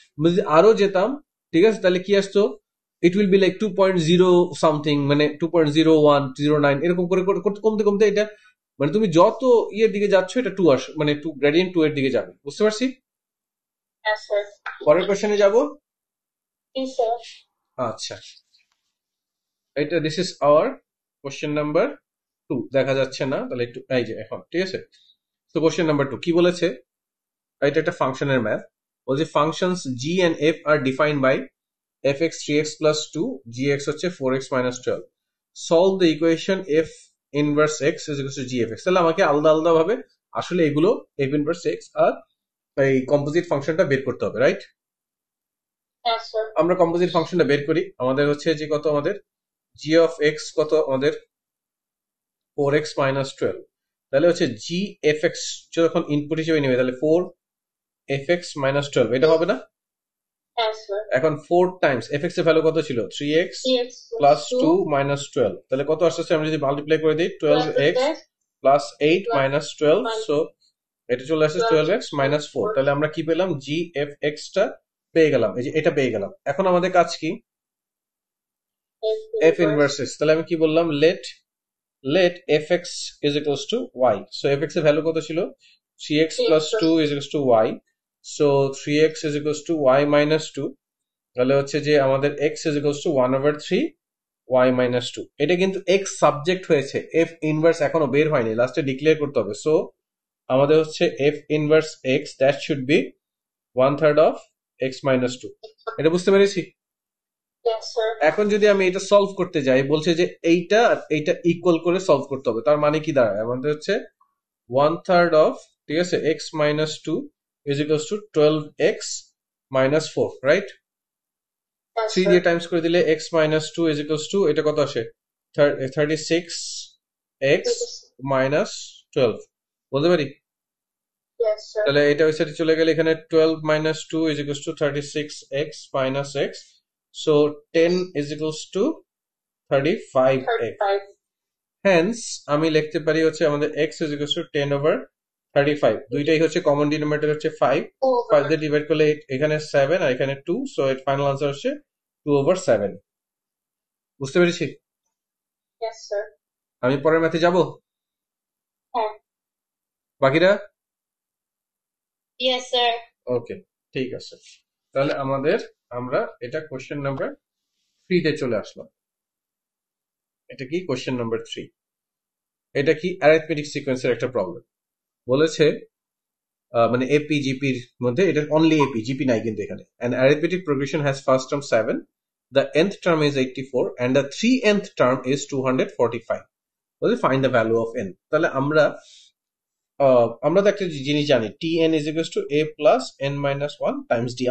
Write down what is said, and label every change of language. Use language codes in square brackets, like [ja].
[bn] যদি আরো যেতাম, ঠিক আছে, তাহলে কি আসতো? [en] it will be like 2.0 something, [bn] মানে 2.0109 এরকম করে করে কমতে কমতে এটা, মানে তুমি যত ইয়ের দিকে যাচ্ছ এটা 2 আস, মানে 2 গ্রেডিয়েন্ট 2 এর দিকে যাবে, বুঝতে পারছি? হ্যাঁ স্যার। পরের কোশ্চেনে যাব। জি স্যার। আচ্ছা, এটা [en] this is our question number 2, [bn] দেখা যাচ্ছে না, তাহলে একটু এই যে এখন, ঠিক আছে? তো কোশ্চেন নাম্বার 2 কি বলেছে? এটা একটা ফাংশনের ম্যাথ, বলছে [en] Functions g and f are defined by fx 3x plus 2, gx হচ্ছে 4x minus 12, solve the equation f inverse x is equal to gfx। [bn] তাহলে আমাকে আলাদা আলাদা ভাবে আসলে এগুলো f inverse x আর এই কম্পোজিট ফাংশনটা বের করতে হবে, রাইট? হ্যাঁ স্যার। আমরা কম্পোজিট ফাংশনটা বের করি, আমাদের হচ্ছে যে কত, আমাদের g of x কত, আমাদের 4x minus 12, তাহলে হচ্ছে gfx যখন ইনপুট হিসেবে নেবে, তাহলে 4fx minus 12, এটা হবে না? হ্যাঁ স্যার। এখন 4 টাইমস fx এর ভ্যালু কত ছিল? 3x 3x প্লাস 2 মাইনাস 12, তাহলে কত আসছে? আমরা যদি মাল্টিপ্লাই করে দিই, 12x প্লাস 8 মাইনাস 12, সো এটা চলে আসছে 12x মাইনাস 4। তাহলে আমরা কি পেলাম? gfx টা পেয়ে গেলাম, এই যে এটা পেয়ে গেলাম। এখন আমাদের কাজ কি? F inverse x. তাহলে আমি কি বললাম? [en] Let f x is equals to y. [bn] So F x এর ভ্যালু কত ছিল? [en] 3x plus 2 is equals to y. So 3x is equals to y minus 2. [bn] তাহলে হচ্ছে যে আমাদের [en] x is equals to 1 over 3 y minus 2. [bn] এটা কিন্তু x subject হয়েছে, f ইনভার্স এখনো বের হয়নি, লাস্টে ডিক্লেয়ার করতে হবে। সো আমাদের হচ্ছে [en] f inverse x that should be 1/3 of x minus 2. [bn] এটা বুঝতে পেরেছি? [en] Yes, sir. [bn] এখন যদি আমি এটা সলভ করতে যাই, বলছে যে এইটা আর এইটা ইকুয়াল করে সলভ করতে হবে। তার মানে কি দাঁড়ায়? [en] আমাদের হচ্ছে 1/3 of, ঠিক আছে, x minus 2 is equals to 12x minus 4, right? Yes, 3 sir. [bn] দিয়ে টাইমস করে দিলে x minus 2 is equals to, এটা কত আসে? 36x minus 12, বলতে পারি? [en] Yes, sir. [bn] তাহলে এটা ওই সাইডে চলে গেলে এখানে [en] 12 minus 2 is equals to 36x minus x. So 10 is equals to 35x. 35. Hence [bn] আমি লিখতে পারি হচ্ছে আমাদের [en] x is equals to 10 over 35. [bn] দুইটাই হচ্ছে কমন ডিনোমিনেটর হচ্ছে 5 [en] Over. [bn] দিয়ে ডিভাইড করলে এখানে 7 আর এখানে 2, সো এর ফাইনাল আনসার হচ্ছে 2/7। বুঝতে পেরেছি? [en] Yes, sir. [bn] আমি পরের ম্যাথে যাব, হ্যাঁ। বাকিরা? [en] Yes, sir. [bn] ওকে, ঠিক আছে। তাহলে আমরা এটা কোশ্চেন নাম্বার 3 তে চলে আসলাম। এটা কি? Question number 3। এটা কি? অ্যারিথমেটিক সিকোয়েন্সের একটা প্রবলেম বলেছে, মানে এপি জিপির মধ্যে এটা অনলি এপি, জিপি নাই কিন্তু এখানে। [en] an arithmetic progression has first term 7, the nth term is 84 and the 3nth term is 245. [bn] বলে [en] find the value of n। [bn] তাহলে আমরা তো একটা জিনিস জানি, tn is equals to a plus n minus 1 times d।